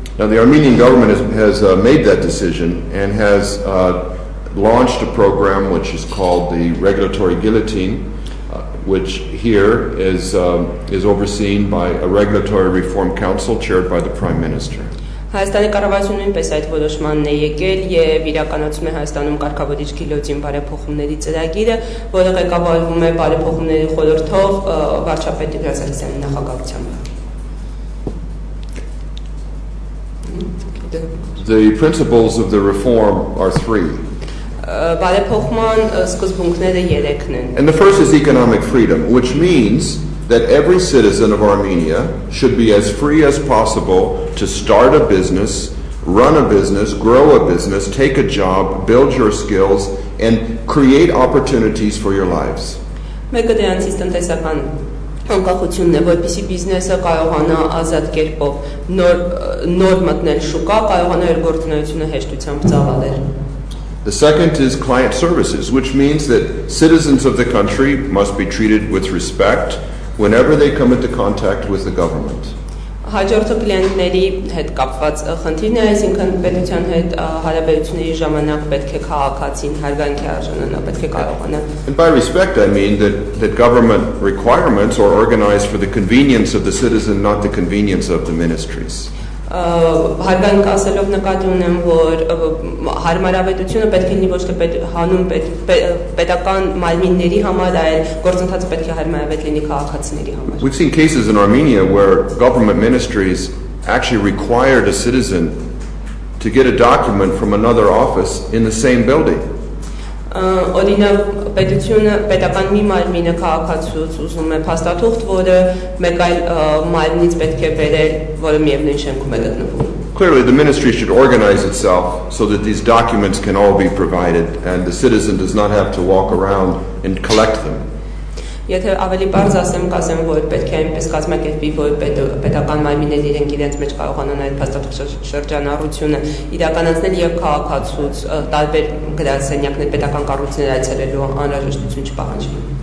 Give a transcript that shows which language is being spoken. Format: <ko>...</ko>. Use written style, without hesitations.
<en>Now the Armenian government has made that decision and has launched a program which is called the regulatory ghilyotini, which here is overseen by a regulatory reform council chaired by the Prime Minister.</en> <hy>Հայաստանի կառավարությունը նույնպես այդ որոշմանն է եկել եւ իրականացում է Հայաստանում կարգավորիչ գիլյոտին բարեփոխումների ծրագիրը, որը ղեկավարվում է բարեփոխումների խորհրդով վարչապետ Գրասարիսյանի նախագահությամբ.</hy> <en>The principles of the reform are three.</en> <hy>Բարեփոխման սկզբունքները 3-ն են.</hy> <en>And the first is economic freedom, which means that every citizen of Armenia should be as free as possible to start a business, run a business, grow a business, take a job, build your skills, and create opportunities for your lives.</en> <hy>Մեկը դրանցից տնտեսական անկախությունն է, որպեսզի բիզնեսը կարողանա ազատ կերպով նոր մտնել շուկա, կարողանա իր գործունեությունը հեշտությամբ ծավալել.</hy> <en>The second is client services, which means that citizens of the country must be treated with respect whenever they come into contact with the government.</en> <hy>Հաջորդը կլիենտների հետ կապված խնդիրն է, այսինքն պետության հետ հարաբերությունների ժամանակ պետք է քաղաքացին հարգանքի արժանանա, պետք է կարողանա.</hy> <en>And by respect I mean that government requirements are organized for the convenience of the citizen, not the convenience of the ministries.</en> <hy>Հարգանք ասելով նկատի ունեմ, որ հարմարավետությունը պետք է լինի ոչ թե հանուն պետական մարմինների համար, այլ գործընթացը պետք է հարմարավետ լինի քաղաքացիների համար.</hy> <en>We've seen cases in Armenia where government ministries actually required a citizen to get a document from another office in the same building.</en> <hy>Օրինակ պետությունը պետական մի մարմինը քաղաքացուց ուզում է փաստաթուղթ, որը մեկ այլ մարմնից պետք է բերել, որը միևնույն շենքում է գտնվում.</hy> <en>Clearly, the ministry should organize itself so that these documents can all be provided and the citizen does not have to walk around and collect them.</en> <hy>Եթե ավելի բարձ ասեմ, կասեմ, որ պետք է այնպես կազմակերպի, որ պետական մարմինները իրենք իրենց մեջ կարողանան այդ փաստաթղթաշրջանառությունը իրականացնել եւ քաղաքացուց տարբեր գրասենյակներ պետական կառույցներ այցելելու անհրաժեշտություն չպահանջի։</hy>